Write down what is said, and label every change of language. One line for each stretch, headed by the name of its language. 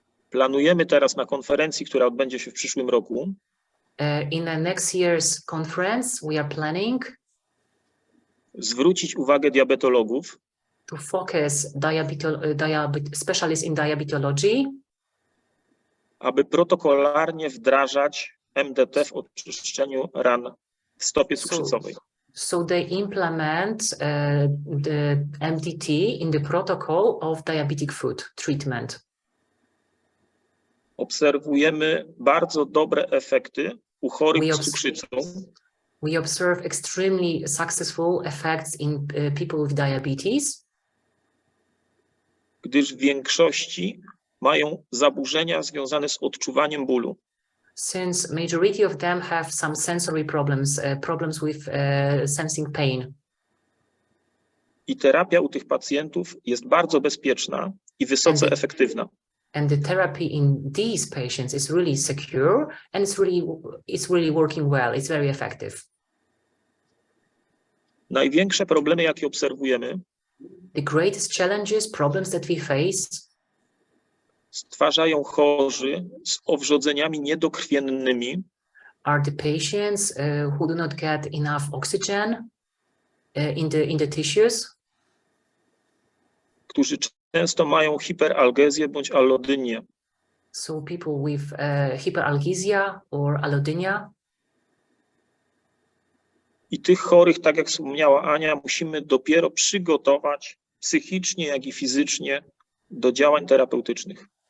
Polish: Planujemy teraz na konferencji, która odbędzie się w przyszłym roku,
English: In the next year's conference, we are planning
Polish: zwrócić uwagę diabetologów
English: to focus specialists in diabetology,
Polish: aby protokolarnie wdrażać MDT w oczyszczeniu ran w stopie cukrzycowej.
English: So they implement the MDT in the protocol of diabetic food treatment.
Polish: Obserwujemy bardzo dobre efekty u chorych z cukrzycą.
English: We observe extremely successful effects in people with diabetes,
Polish: gdyż w większości mają zaburzenia związane z odczuwaniem bólu.
English: Since majority of them have some sensory problems, problems with sensing pain.
Polish: I terapia u tych pacjentów jest bardzo bezpieczna i wysoce efektywna.
English: And the therapy in these patients is really secure and it's really working well. It's very effective.
Polish: Największe problemy, jakie obserwujemy,
English: the greatest challenges, problems that we face,
Polish: stwarzają chorzy z owrzodzeniami niedokrwiennymi,
English: are the patients who do not get enough oxygen in the tissues,
Polish: którzy często mają hiperalgezję bądź allodynię.
English: So people with hyperalgesia or allodynia.
Polish: I tych chorych, tak jak wspomniała Ania, musimy dopiero przygotować psychicznie, jak i fizycznie do działań terapeutycznych.